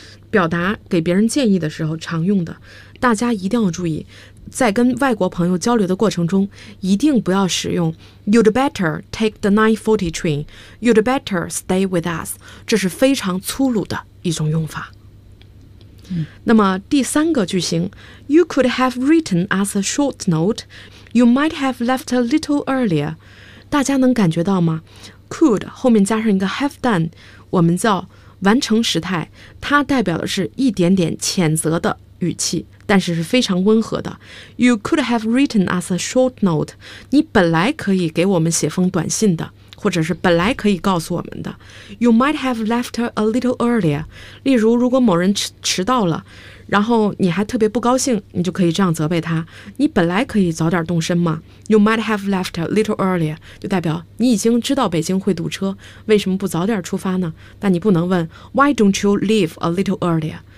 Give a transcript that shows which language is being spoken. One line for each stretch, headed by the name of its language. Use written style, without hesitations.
Chinese: 表达给别人建议的时候常用的，大家一定要注意，在跟外国朋友交流的过程中，一定不要使用
English: You'd better take the 9:40 train. You'd better stay with us.
Chinese: 这是非常粗鲁的一种用法。那么第三个句型
English: You could have written us a short note. You might have left a little earlier.
Chinese: 大家能感觉到吗？ Could 后面加上一个 have done， 我们叫完成时态，它代表的是一点点谴责的语气，但是是非常温和的。
English: You could have written us a short note.
Chinese: 你本来可以给我们写封短信的，或者是本来可以告诉我们的。
English: You might have left a little earlier.
Chinese: 例如，如果某人 迟到了，然后你还特别不高兴，你就可以这样责备他。你本来可以早点动身嘛。
English: You might have left a little earlier.
Chinese: 就代表你已经知道北京会堵车，为什么不早点出发呢？但你不能问
English: Why don't you leave a little earlier?